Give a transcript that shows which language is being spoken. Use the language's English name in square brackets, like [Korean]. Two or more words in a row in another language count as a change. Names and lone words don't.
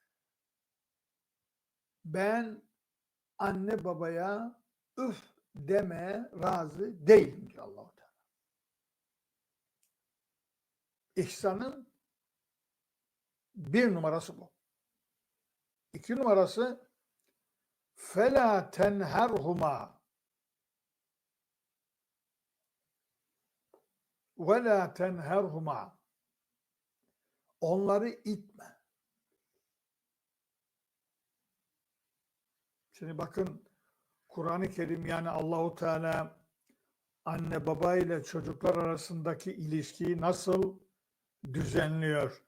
[Turkish] Ben anne babaya üf demeye razı değilim diyor Allah-u Teala. İhsanın bir numarası bu. İki numarası [Arabic] فَلَا تَنْهَرْهُمَا وَلَا تَنْهَرْهُمَا. [Turkish] Onları itme. Şimdi bakın, Kur'an-ı Kerim, yani Allahu Teala anne baba ile çocuklar arasındaki ilişkiyi nasıl düzenliyor?